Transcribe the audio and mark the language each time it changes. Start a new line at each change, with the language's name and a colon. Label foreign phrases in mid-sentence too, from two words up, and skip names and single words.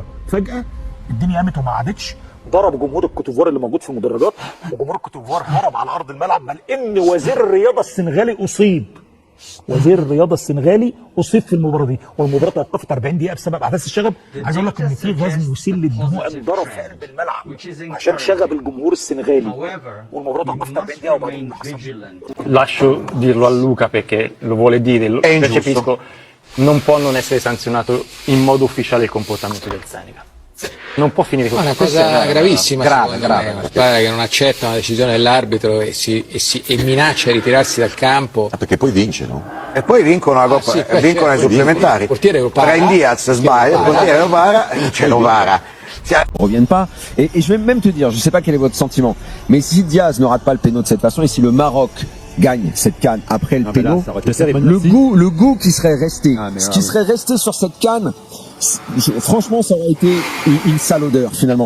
Arabic: فجاه الدنيا قامت وما عادتش، ضرب جمهور الكوتيفوار اللي موجود في المدرجات، وجمهور الكوتيفوار هرب على ارض الملعب، بل ان وزير الرياضه السنغالي اصيب. وزير الرياضه السنغالي اصيب في المباراه دي، والمباراه توقفت 40 دقيقه بسبب احداث الشغب. عايز اقول لك ان في غاز مسيل للدموع انضرب في قلب الملعب عشان شغب الجمهور السنغالي، والمباراه توقفت 40 دقيقه وبعدين
Italian: Lascio dirlo a Luca perché lo vuole dire, lo percepisco, non può non essere sanzionato in modo ufficiale il comportamento del Senegal. Non può finire così. È una cosa gravissima, grave. Una squadra che non accetta una decisione dell'arbitro e minaccia di ritirarsi dal campo. Perché poi vince, no? E poi vincono la Coppa, vincono i supplementari. Il portiere lo para. Brahim Diaz sbaglia, il portiere lo para, ce lo para.
French: On revienne pas. Et je vais même te dire, je sais pas quel est votre sentiment, mais si Diaz ne rate pas le péno de cette façon et si le Maroc gagne cette canne après le péno, le goût qui serait resté, ce qui serait resté sur cette canne, franchement ça aurait été une sale odeur finalement.